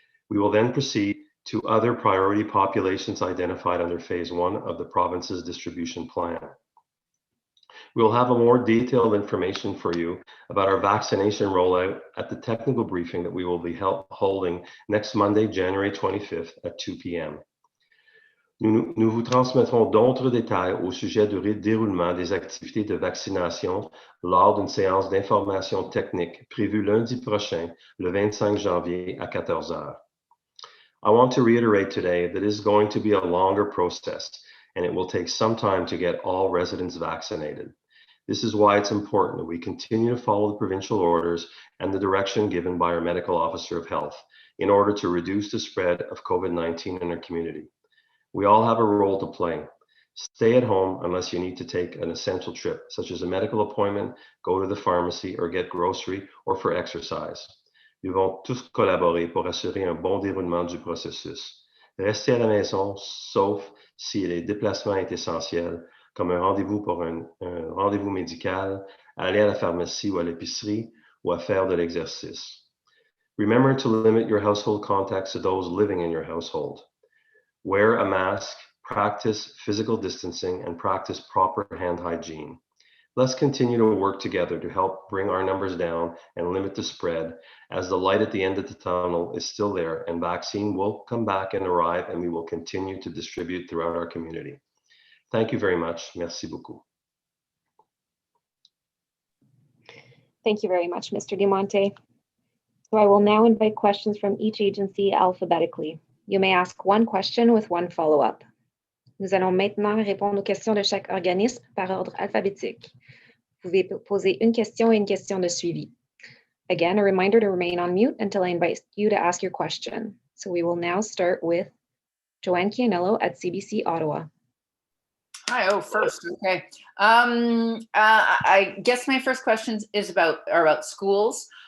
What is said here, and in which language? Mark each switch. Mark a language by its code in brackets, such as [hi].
[en] We will then proceed to other priority populations identified under phase 1 of the province's distribution plan. We will have a more detailed information for you about our vaccination rollout at the technical briefing that we will be holding next Monday, January 25th at 2 p.m. [fr] Nous vous transmettrons d'autres détails au sujet du déroulement des activités de vaccination lors d'une séance d'information technique prévue lundi prochain, le 25 janvier à 14 heures. [en] I want to reiterate today that it is going to be a longer process, and it will take some time to get all residents vaccinated. This is why it's important that we continue to follow the provincial orders and the direction given by our medical officer of health in order to reduce the spread of COVID-19 in our community. We all have a role to play. Stay at home unless you need to take an essential trip, such as a medical appointment, go to the pharmacy, or get grocery, or for exercise. [fr] Nous devons tous collaborer pour assurer un bon déroulement du processus. Restez à la maison, sauf si les déplacements sont essentiels, comme un rendez-vous pour un rendez-vous médical, aller à la pharmacie ou à l'épicerie, ou à faire de l'exercice. [en] Remember to limit your household contacts to those living in your household. Wear a mask, practice physical distancing, and practice proper hand hygiene. Let's continue to work together to help bring our numbers down and limit the spread, as the light at the end of the tunnel is still there and vaccine will come back and arrive, and we will continue to distribute throughout our community. Thank you very much. [fr] Merci beaucoup. [en] Thank you very much, Mr. Diamante. So I will now invite questions from each agency alphabetically. You may ask one question with one follow-up. [fr] Nous allons maintenant répondre aux questions de chaque organisme par ordre alphabétique. Vous pouvez poser une question et une question de suivi. [en] Again, a reminder to remain on mute until I invite you to ask your question. So we will now start with Joanne Chianello at CBC Ottawa. Hi, first, okay. I guess my first question are about schools.